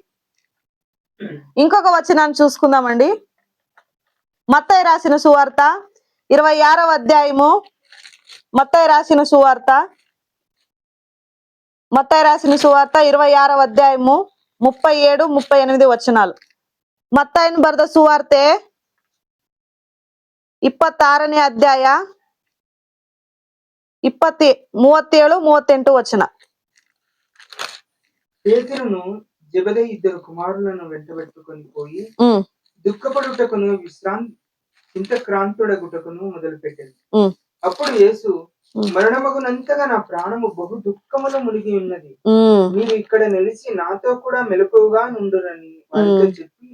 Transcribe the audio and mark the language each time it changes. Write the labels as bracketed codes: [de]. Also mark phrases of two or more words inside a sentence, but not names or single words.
[te] ఇంకొక వచనాన్ని చూసుకుందామండి. మత్తయి రాసిన సువార్త 26వ అధ్యాయము. మత్తయి రాసిన సువార్త 26వ అధ్యాయము 37, 38 వచనాలు. [kn] ಮತ್ತಾಯನ ಬರೆದ ಸುವಾರ್ತೆ 26ನೇ ಅಧ್ಯಾಯ 37, 38 వచన. [te] పేతురును జెబెదయి ఇద్దరు కుమారులను వెంటబెట్టుకొని పోయి దుఃఖపడుటకును చింతక్రాంతుడగుటకును మొదలుపెట్టాడు. అప్పుడు యేసు, మరణమగునంతగా నా ప్రాణము బహు దుఃఖములో మునిగి ఉన్నది, మీరు ఇక్కడ నిలిచి నాతో కూడా మెలకువగా నుండురని వారితో చెప్పి.